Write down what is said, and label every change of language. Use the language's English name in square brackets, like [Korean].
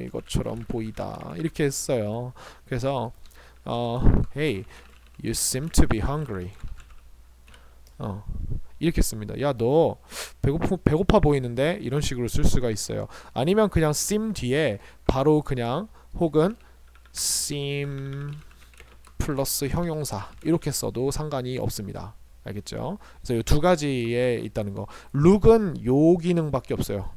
[Korean] 이것처럼 보이다 이렇게 했어요. 그래서 [English] hey, you seem to be hungry. [Korean] 이렇게 씁니다. 야, 너 배고파 보이는데, 이런 식으로 쓸 수가 있어요. 아니면 그냥 seem 뒤에 바로 그냥 혹은 seem 플러스 형용사 이렇게 써도 상관이 없습니다. 알겠죠? 그래서 이 두 가지에 있다는 거. look은 요 기능밖에 없어요.